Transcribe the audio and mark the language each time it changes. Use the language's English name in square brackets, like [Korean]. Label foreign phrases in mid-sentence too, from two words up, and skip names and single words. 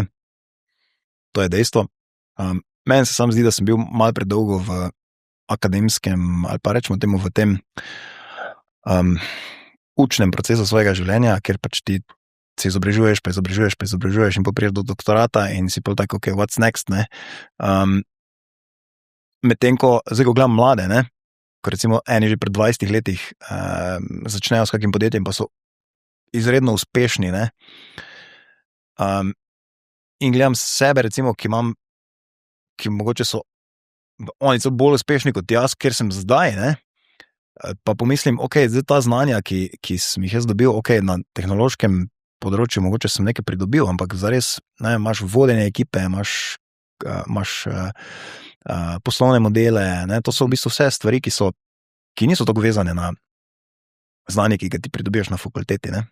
[Slovenian] To je dejstvo. Meni se sam zdi, da sem bil malo predolgo v akademskem, ali pa rečemo temu v tem učnem procesu svojega življenja, ker pač ti se izobražuješ in popriješ do doktorata in si pa tako, [English] ok, what's next, [Slovenian] ne. Medtem ko, zdaj ko gledam mlade, ne, ko recimo eni že pred 20 letih začnejo s kakim podjetjem, pa so izredno uspešni, ne. In gledam sebe, recimo, ki mogoče so oni so bolj uspešni kot jaz, ker sem zdaj, ne, pa pomislim, zdaj ta znanja, ki sem jih jaz dobil, na tehnološkem področju mogoče sem nekaj pridobil, ampak zares, ne, imaš vodenje ekipe, imaš poslovne modele, ne, to so v bistvu vse stvari, ki niso tako vezane na znanje, ki ga ti pridobiš na fakulteti, ne.